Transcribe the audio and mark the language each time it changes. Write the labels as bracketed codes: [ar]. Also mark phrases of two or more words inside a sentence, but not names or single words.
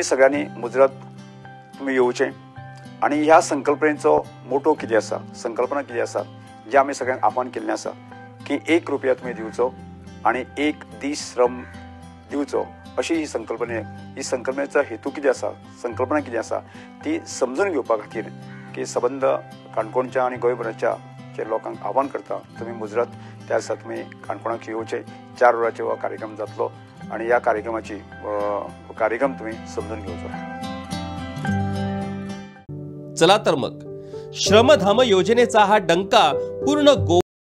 [kok] सगळ्यांनी मुजरत तुमी येवचें आनी ह्या संकल्पनेचो मोटो कितें आसा, संकल्पना कितें आसा, जें आमी सगळ्यांक आव्हान केल्लें आसा की 1 रुपया तुमी दिवचो आनी 1 दीस श्रम दिवचो, अशी ही संकल्पनेचो हेतू कितें आसा, संकल्पना कितें आसा ती समजून घेवपा खातीर की संबंध काणकोणच्या आनी गोंयभराच्या जे लोकांक आव्हान करता, तुमी मुजरत त्या दिसा तुमी काणकोणाक येवचें. 4 वरांचेर हो कार्यक्रम जातलो आनी ह्या कार्यक्रम तुमी समजून घेवचो. [mr] चला तर मग श्रमधाम योजनेचा हा डंका पूर्ण